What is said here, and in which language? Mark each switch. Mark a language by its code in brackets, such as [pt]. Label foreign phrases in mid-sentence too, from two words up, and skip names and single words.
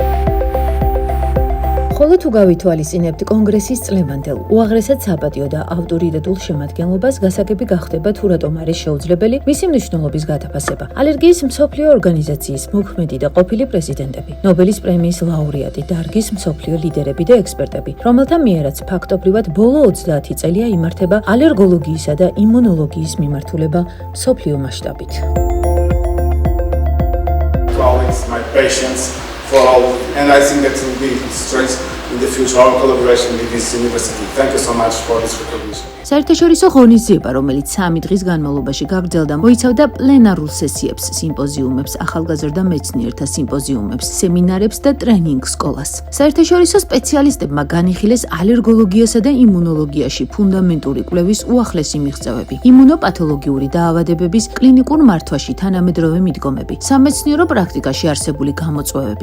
[ka] ხოლო თუ გავითვალისწინებთ კონგრესის წლევანდელ, უაღრესად საპატიო და ავტორიტეტულ შემადგენლობას, გასაგები გახდება თუ რატომ არის შეუძლებელი მისი მნიშვნელობის გათაფასება. ალერგიის მსოფლიო ორგანიზაციის მოქმედი და ყოფილი პრეზიდენტები, ნობელის პრემიის ლაურეატი, დარგის მსოფლიო ლიდერები და ექსპერტები, რომელთა მიერაც ფაქტობრივად ბოლო 30 წელია იმართება ალერგოლოგიისა და იმუნოლოგიის მიმართულება მსოფლიო მასშტაბით. [en] For all, and I think that will be strength in the future, our collaboration with this university. Thank you so much for this recognition. [ka] საერთაშორისო ღონისძიება, რომელიც 3 დღის განმავლობაში გაგრძელდა, მოიცავდა პლენარულ სესიებს, სიმპოზიუმებს, ახალგაზრდა მეცნიერთა სიმპოზიუმებს, სემინარებს და ტრენინგ სკოლას. საერთაშორისო სპეციალისტებმა განიხილეს ალერგოლოგიასა და იმუნოლოგიაში ფუნდამენტური კვლევის უახლესი მიღწევები, იმუნოპათოლოგიური დაავადებების კლინიკურ მართვაში თანამედროვე მიდგომები, სამეცნიერო პრაქტიკაში არსებული გამოწვევები.